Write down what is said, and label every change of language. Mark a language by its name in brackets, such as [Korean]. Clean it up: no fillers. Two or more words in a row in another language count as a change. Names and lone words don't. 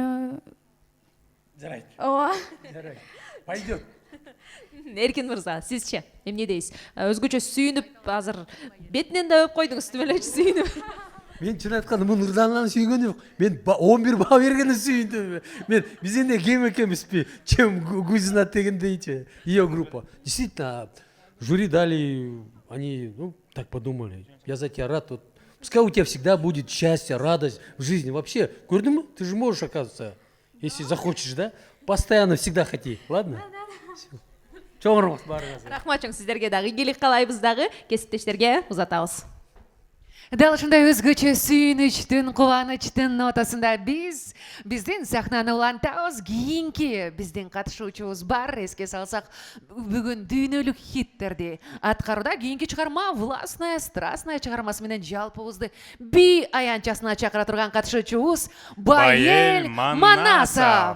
[Kyrgyz] Жарайт. ооба. Жарайт. Пойдет. Эркин мырза, сизчи эмне дейсиз? Өзгөчө сүйүнүп, азыр бетинен да өп койдуңуз, түбө эле сүйүнүп. Мен чын айтканда мунун ырданганын сүйгөнүм жок. Мен 11 баа бергенде сүйүндүм. Мен биз эмне кем экенбизби? Чем Гузина дегендейчи. [Russian] Ее группа. Действительно, жюри дали, они, так подумали. Я за тебя рад. Вот, пускай у тебя всегда будет счастье, радость в жизни. [Kyrgyz] Вообще, көрдүңбү? [Russian] Ты же можешь, оказывается, если захочешь, да? Постоянно всегда хоти. Ладно? [Kyrgyz] Чоң рахмат баарыңызга. Рахмат чоң, сиздерге дагы ийгилик каалайбыз дагы, кесиптештерге узатабыз. Дал ушундай өзгөчө сүйүнүчтүн, кубанычтын нотасында биздин сахнаны улантабыз. Кийинки биздин катышуучубуз бар. Эске салсак, бүгүн дүйнөлүк хиттерди аткаруда кийинки чыгарма «Властная, страстная» чыгармасы менен жалпыбызды би аянтчасына чакыра турган катышуучубуз Байел Манасов.